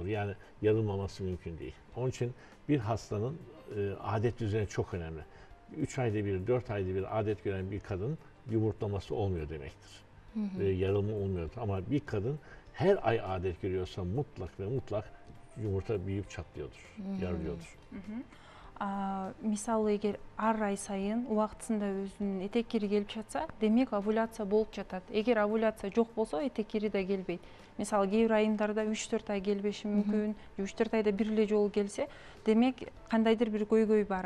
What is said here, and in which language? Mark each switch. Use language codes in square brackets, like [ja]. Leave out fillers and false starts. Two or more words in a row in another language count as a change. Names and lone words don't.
[tr] Yani yarılmaması mümkün değil. Onun için bir hastanın adet düzeni çok önemli. 3 ayda bir, 4 ayda bir adet gören bir kadın yumurtlaması olmuyor demektir. Yarılma olmuyor. Ama bir kadın her ay adet görüyorsa mutlak yumurta büyüyüp çatlıyordur, yarılıyordur. [ky] Мисалы эгер ар ай сайын убактысында өзүнүн этеккири келип жатса, демек овуляция болуп жатат. Эгер овуляция жок болсо, этеккири да келбейт. Мисалы кээ бир айымдарда 3-4 ай келбеши мүмкүн, 3-4 айда бир эле жолу келсе, демек кандайдыр бир көйгөй бар.